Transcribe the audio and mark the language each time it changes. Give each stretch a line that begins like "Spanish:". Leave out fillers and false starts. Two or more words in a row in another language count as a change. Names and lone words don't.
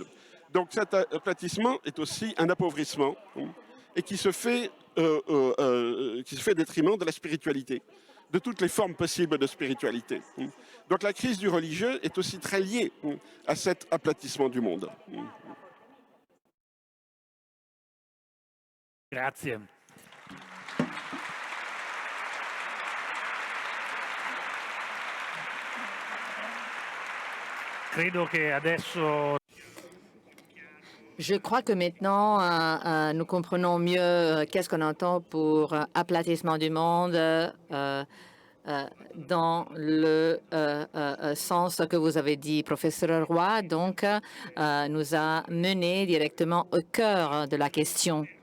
French: Donc cet aplatissement est aussi un appauvrissement et qui se fait au détriment de la spiritualité, de toutes les formes possibles de spiritualité. Donc la crise du religieux est aussi très liée à cet aplatissement du monde.
Italian: Grazie. Credo che adesso
French: Je crois que maintenant, nous comprenons mieux qu'est-ce qu'on entend pour aplatissement du monde dans le sens que vous avez dit, professeur Roy, donc nous a mené directement au cœur de la question.